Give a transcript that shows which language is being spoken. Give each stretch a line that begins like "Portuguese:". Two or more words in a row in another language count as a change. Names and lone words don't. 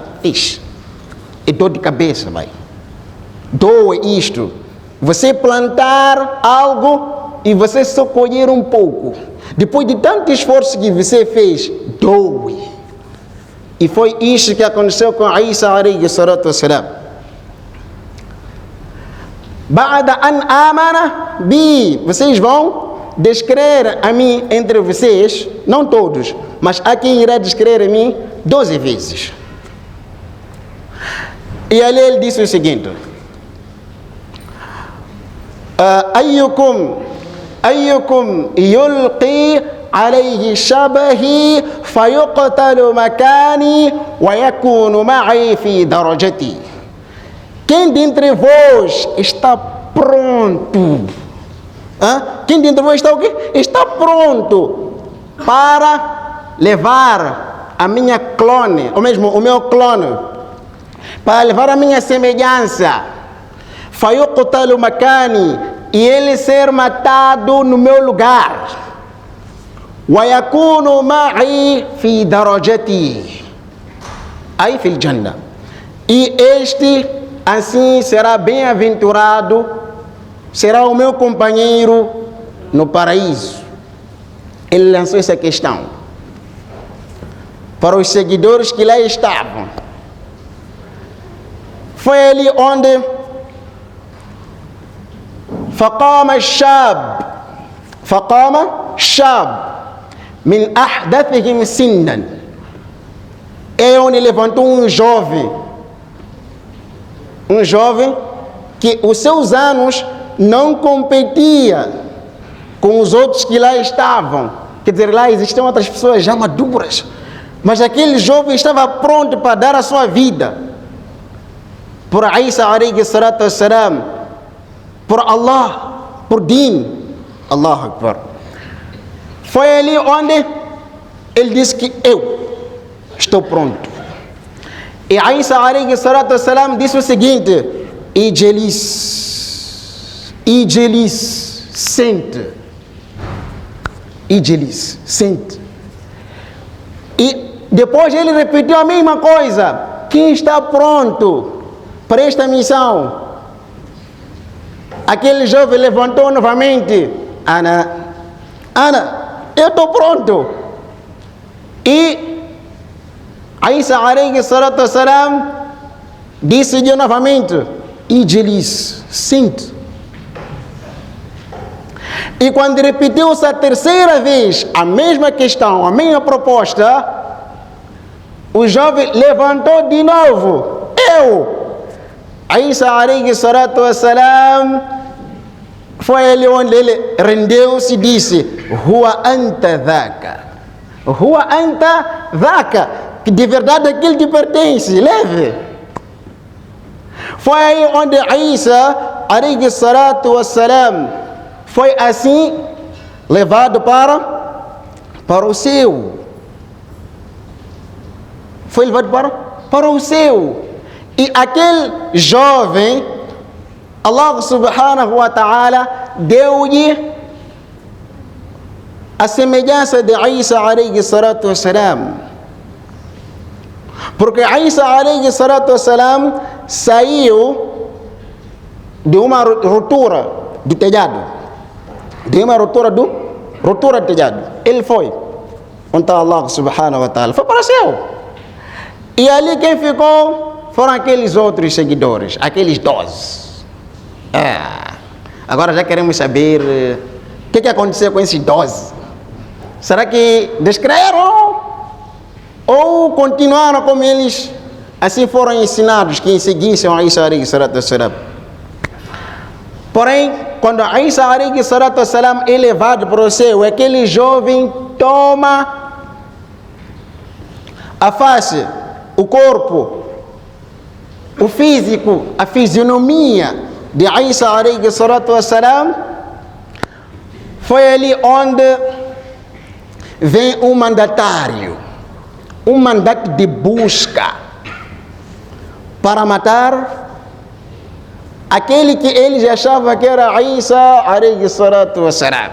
Portuguese: Ixi, é dor de cabeça, vai. Doa isto. Você plantar algo e você só colher um pouco. Depois de tanto esforço que você fez, doe. E foi isso que aconteceu com Isa
Arabic: عليه الصلاة والسلام. بعد أن آمن بي.
Portuguese: Vocês vão descrever a mim entre vocês, não todos, mas há quem irá descrever a mim 12 vezes. E ali ele disse o seguinte:
Arabic: أيكم يلقي عليه شبهي فيقتل مكاني ويكون معي في درجتي.
Portuguese: Quem dentre vós está pronto? Quem dentre vós está o quê? Está pronto para levar a minha clone, ou mesmo o meu clone, para levar a minha semelhança.
Arabic: فيقتل مكاني,
Portuguese: e ele ser matado no meu lugar.
Arabic: ويكون معي في درجتي, aí في الجنة.
Portuguese: E este assim será bem-aventurado, será o meu companheiro no paraíso. Ele lançou essa questão para os seguidores que lá estavam. Foi ali onde
Arabic: فقام شاب من أحدثهم سنا.
Portuguese: É onde levantou um jovem que os seus anos não competia com os outros que lá estavam. Quer dizer, lá existiam outras pessoas já maduras, mas aquele jovem estava pronto para dar a sua vida por Isa
Arabic: عليه الصلاة والسلام,
Portuguese: por Allah, por Din.
Arabic: الله أكبر.
Portuguese: Foi ali onde ele disse que eu estou pronto. E Isa
Arabic: عليه الصلاة والسلام
Portuguese: disse o seguinte: Ijelis, sente. Ijelis, sente. E depois ele repetiu a mesma coisa: quem está pronto para esta missão? Aquele jovem levantou novamente: Ana, eu estou pronto. E Isa
Arabic: عليه الصلاة والسلام
Portuguese: disse-lhe novamente: Ijelis, sente. E quando repetiu-se a terceira vez a mesma questão, a mesma proposta, o jovem levantou de novo: eu.
Arabic: Isa عليه الصلاة والسلام,
Portuguese: foi ali onde ele rendeu-se e disse:
Arabic: هو أنت ذاك. هو أنت ذاك.
Portuguese: Que de verdade aquilo te pertence, leve. Foi aí onde Isa
Arabic: عليه الصلاة والسلام
Portuguese: foi assim levado para o céu. Foi levado para o céu. E aquele jovem, Allah
Arabic: سبحانه وتعالى
Portuguese: deu-lhe a semelhança de Isa
Arabic: عليه الصلاة والسلام.
Portuguese: Porque Isa
Arabic: عليه الصلاة والسلام
Portuguese: saiu de uma ruptura do telhado. De uma ruptura do telhado. Ele foi onde está Allah
Arabic: سبحانه وتعالى.
Portuguese: Foi para o céu. E ali quem ficou foram aqueles outros seguidores, aqueles 12. Agora já queremos saber o que aconteceu com esses 12. Será que descreram? Ou continuaram como eles assim foram ensinados, que seguissem a Isa
Arabic: عليه الصلاة والسلام?
Portuguese: Porém, quando Isa
Arabic: عليه الصلاة والسلام
Portuguese: é levado para o céu, aquele jovem toma a face, o corpo, o físico, a fisionomia de Isa
Arabic: عليه الصلاة والسلام.
Portuguese: Foi ali onde vem um mandatário, um mandato de busca para matar aquele que eles achavam que era Isa
Arabic: عليه الصلاة والسلام.